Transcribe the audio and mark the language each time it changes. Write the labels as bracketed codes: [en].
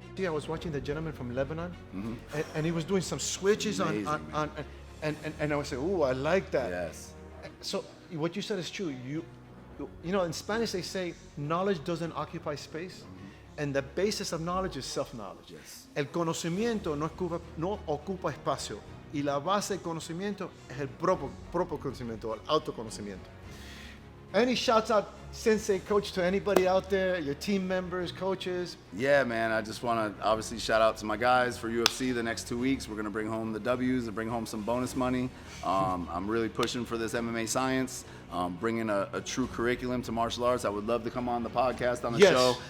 [en] I was watching the gentleman from Lebanon, and he was doing some switches and I was saying, "Ooh, I like that." Yes. So what you said is true. In Spanish they say knowledge doesn't occupy space, and the basis of knowledge is self-knowledge. Yes. [es] El conocimiento no ocupa espacio, y la base del conocimiento es el propio conocimiento, el autoconocimiento. [en] Any shouts out, Sensei, Coach, to anybody out there, your team members, coaches? Yeah, man, I just want to obviously shout out to my guys for UFC the next 2 weeks. We're going to bring home the W's and bring home some bonus money. I'm really pushing for this Mma Science, bringing a true curriculum to martial arts. I would love to come on the podcast, on the show.